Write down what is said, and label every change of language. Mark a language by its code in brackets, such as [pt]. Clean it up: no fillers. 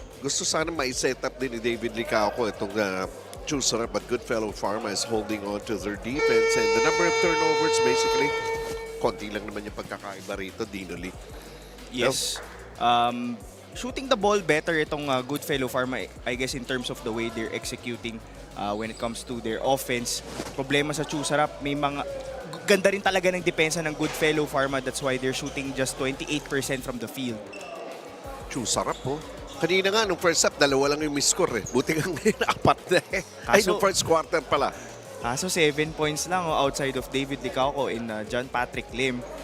[tl] Gusto sana mai-set up din ni David Licao itong Chewsarap, [en] but GoodFellow Pharma is holding on to their defense. And the number of turnovers basically, [tl] konti lang naman yung pagkakaiba rito, [en] Dino Lee. Yes. Shooting the ball better [tl] itong [en] GoodFellow Pharma, I guess, in terms of the way they're executing when it comes to their offense. [tl] Problema sa Chewsarap, may mga ganda rin talaga ng depensa ng GoodFellow Pharma. [en] That's why they're shooting just 28% from the field. [tl] Chewsarap po. Kanina nga, nung first half, 2 lang yung miss-score eh. Buti nga ngayon, 4 na eh. Ay, nung first quarter pala. [en] So 7 points lang outside of David Licao and John Patrick Lim.